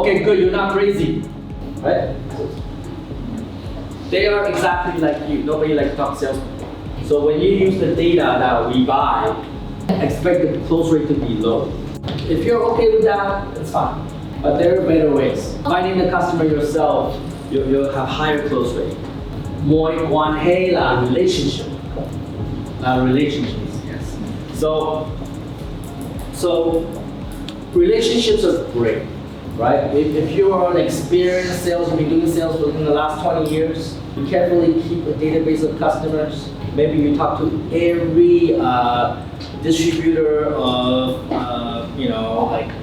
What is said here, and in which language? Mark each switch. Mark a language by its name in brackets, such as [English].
[English] Okay, good, you're not crazy. Right? They are exactly like you. Nobody likes to talk to salespeople. So when you use the data that we buy, expect the close rate to be low. If you're okay with that, it's fine. But there are better ways. Finding the customer yourself, you'll have higher close rate. [Vietnamese] Mối quan hệ là relationship. [English] Relationships, yes. So relationships are great, right? If you are an experienced sales, you've been doing sales within the last 20 years, you carefully keep a database of customers. Maybe you talk to every distributor of, like